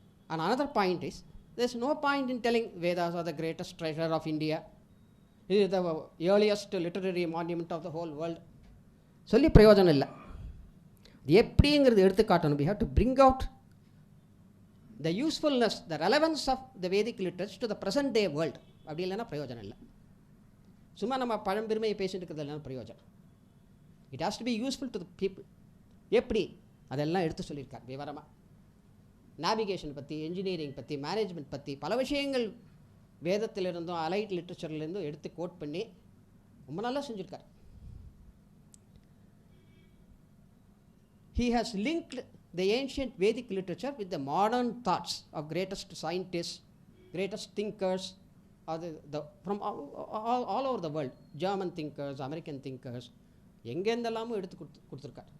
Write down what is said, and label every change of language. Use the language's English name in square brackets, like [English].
[English] And another point is, there's no point in telling Vedas are the greatest treasure of India, it is the earliest literary monument of the whole world. [Tamil] சொல்லி பிரயோஜனம் இல்லை. அது எப்படிங்கிறது எடுத்து காட்டணும். [English] we have to bring out the usefulness, the relevance of the Vedic literature to the present day world. [Tamil] அப்படி இல்லைன்னா பிரயோஜனம் இல்லை. சும்மா நம்ம பழம்பெருமையை பேசிட்டு இருக்கிறது இல்லைன்னா பிரயோஜனம். [English] It has to be useful to the people. [Tamil] எப்படி அதெல்லாம் எடுத்து சொல்லியிருக்கார் விவரமாக. நேவிகேஷன் பற்றி, என்ஜினியரிங் பற்றி, மேனேஜ்மெண்ட் பற்றி பல விஷயங்கள் வேதத்திலிருந்தும் அலைட் லிட்ரேச்சர்லேருந்தும் எடுத்து கோட் பண்ணி ரொம்ப நல்லா செஞ்சுருக்கார். [English] He has linked the ancient Vedic literature with the modern thoughts of greatest scientists, greatest thinkers from all over the world. German thinkers, American thinkers, [Tamil] எங்கெந்தெல்லாமும் எடுத்து கொடுத்துருக்கார்.